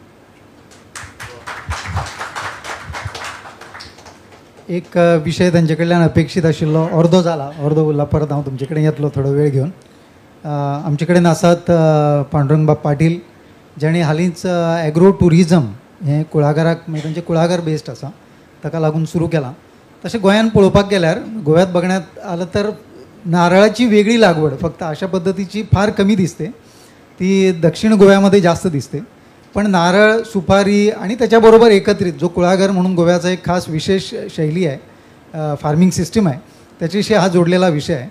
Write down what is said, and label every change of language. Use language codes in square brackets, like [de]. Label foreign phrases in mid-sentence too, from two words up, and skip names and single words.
[kok] एक विशय तांचे कडल्यान अपेक्षीत आशिल्लो अर्दो जाला, अर्दो उरला, परत हांव तुमचे कडेन येतलो थोडो वेळ घेवन. आमचे कडेन आसात पांडुरंग बाब पाटील, जेणे हालींच [en] agro tourism [kok] हें कुळागराक म्हणजे तांचें कुळागर बेस्ड आसा, ताका लागून सुरू केलां. तशें गोंयांत पळोवपाक गेल्यार [mr] गोंयांत बघण्यात आलं तर नारळाची वेगळी लागवड फक्त अशा पद्धतीची फार कमी दिसते, ती दक्षिण गोव्यामध्ये जास्त दिसते. पण नारळ, सुपारी आणि त्याच्याबरोबर एकत्रित जो कुळागर म्हणून गोव्याचा एक खास विशेष शैली आहे, [en] farming system [mr] आहे, त्याच्याशी हा जोडलेला विषय आहे.